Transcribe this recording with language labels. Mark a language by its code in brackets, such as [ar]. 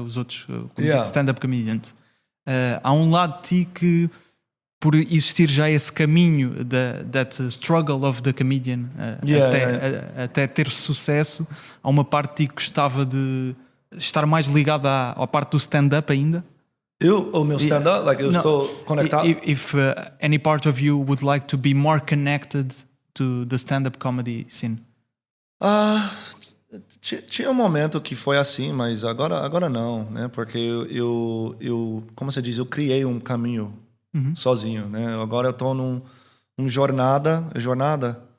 [pt] Os outros stand-up comedians. Há um lado de ti que, por existir já esse caminho [en] that struggle of the comedian [pt] até ter sucesso, há uma parte de ti que gostava de estar mais ligado à parte do stand-up ainda? O meu stand-up, estou conectado. [en] If any part of you would like to be more connected to the stand-up comedy scene? [pt] Tinha um momento que foi assim, mas agora não, né? Porque eu como você diz, eu criei um caminho sozinho, né? Agora eu estou numa jornada.